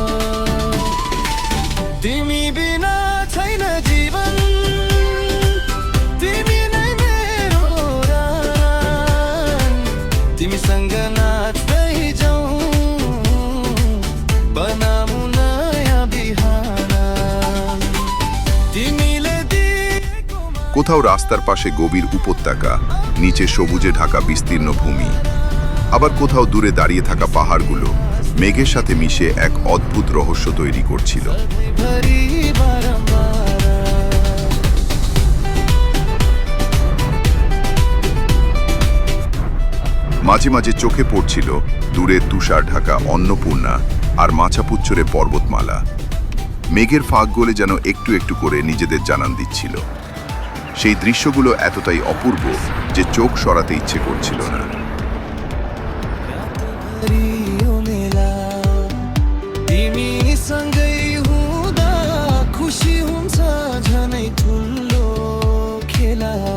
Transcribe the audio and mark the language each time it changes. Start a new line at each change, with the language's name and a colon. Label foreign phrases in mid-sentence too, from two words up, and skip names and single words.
Nepali: तिमी बिना छैन जीवन, तिमी नै मेरो रान, तिमीसँग नाच्दै जाउँ, बनाऊ नयाँ बिहान। तिमीले दिएको
Bangla: কোথাও রাস্তার পাশে গভীর উপত্যকা, নিচে সবুজে ঢাকা বিস্তীর্ণ ভূমি, আবার কোথাও দূরে দাঁড়িয়ে থাকা পাহাড়গুলো মেঘের সাথে মিশে এক অদ্ভুত রহস্য তৈরি করছিল।
Nepali: भरि बारम्बार।
Bangla: মাঝে মাঝে চোখে পড়ছিল দূরে তুষার ঢাকা অন্নপূর্ণা আর মাছাপুচ্ছরে পর্বতমালা। মেঘের ফাঁক গলে যেন একটু একটু করে নিজেদের জানান দিচ্ছিল। সেই দৃশ্যগুলো এতটাই অপূর্ব যে চোখ সরাতে ইচ্ছে করছিল না।
Nepali: यो मेला तिमीसँगै हुँदा खुसी हुन्छ झनै ठुलो खेला।